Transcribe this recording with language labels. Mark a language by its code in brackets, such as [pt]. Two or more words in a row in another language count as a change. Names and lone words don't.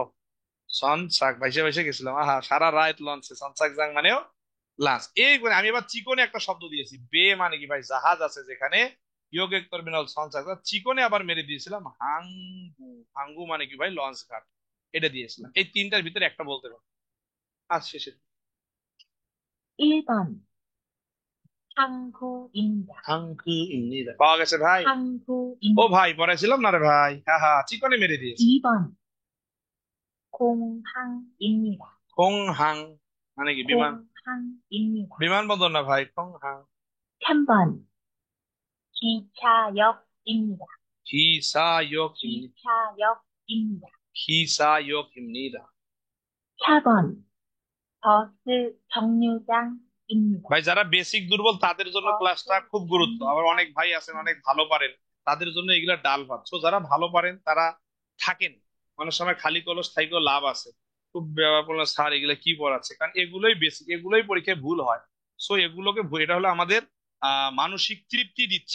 [bn] সনসাক ভাইসে ভাইসে গেছিলাম, আহা সারা রাত লঞ্চে, সনসাক জাং মানেও লাঞ্চ। এই করে আমি এবার চিকনে একটা শব্দ দিয়েছি, বে মানে কি ভাই জাহাজ আছে যেখানে, [ko] 여객 터미널 선착, [bn] চিকনে আবার মেরে দিয়েছিলাম হাঙ্গু, হাঙ্গু মানে কি ভাই লঞ্চ ঘাট, এটা দিয়েছিলাম। এই 3টার ভিতরে একটা বলতে পারবো। আজ শেষে [ko] 1번, 항구입니다. 항구입니다 [bn] পাওয়া গেছে ভাই। ও [ko] 항구입니다. [bn] ভাই পড়াইছিলাম না রে ভাই, হ্যাঁ হ্যাঁ, চিকনে মেরে দিয়েছি। [ko] 2번, 공항입니다. [bn] খংহাং মানে কি বিমান, [ko] 공항입니다. [bn] বিমানবন্দর না ভাই, খংহাং। [ko] 3번, 기차역입니다. 기사역 기차역입니다. 기사역입니다. 4번, 버스 정류장입니다. [bn] ভাই যারা বেসিক দুর্বল তাদের জন্য ক্লাসটা খুব গুরুত্ব। আবার অনেক ভাই আছেন অনেক ভালো পারেন, তাদের জন্য এগুলা ডাল ভাত। তো যারা ভালো পারেন তারা থাকেন, অনেক সময় খালি কলস থাইকেও লাভ আছে। খুব বললাম স্যার এগুলা কি পড়াচ্ছে, কারণ এগুলোই বেসিক, এগুলোই পরীক্ষায় ভুল হয়। সো এগুলোকে এটা হলো আমাদের মানসিক তৃপ্তি দিচ্ছে।